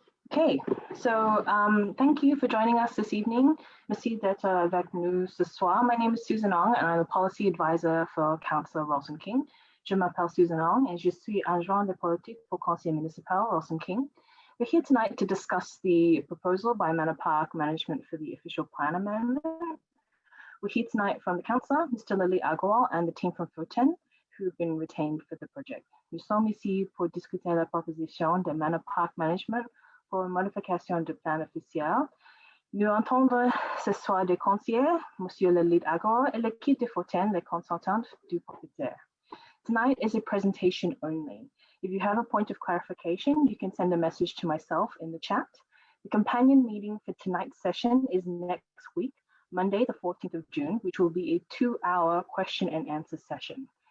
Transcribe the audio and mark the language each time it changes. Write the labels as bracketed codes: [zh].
[en] Okay, so thank you for joining us this evening. [fr] Merci d'être avec nous ce soir. [en] My name is Susan Ong, and I'm a policy advisor for Councillor Ralston King. [fr] Je m'appelle Susan Ong, et je suis agent de politique pour conseiller municipal Ralston King. [en] We're here tonight to discuss the proposal by Manor Park Management for the official plan amendment. We're here tonight from the councillor, Mr. Lily Agrawal, and the team from Foten, who've been retained for the project. [fr] Nous sommes ici pour discuter la proposition de Manor Park Management pour une modification du plan officiel. Nous entendons ce soir des conseillers, Monsieur Lily Agrawal, et l'équipe de Foten, les consultants du propriétaire. [en] Tonight is a presentation only. If you have a point of clarification, you can send a message to myself in the chat. The companion meeting for tonight's session is next week, Monday, the 14th of June, which will be a 2-hour question and answer session.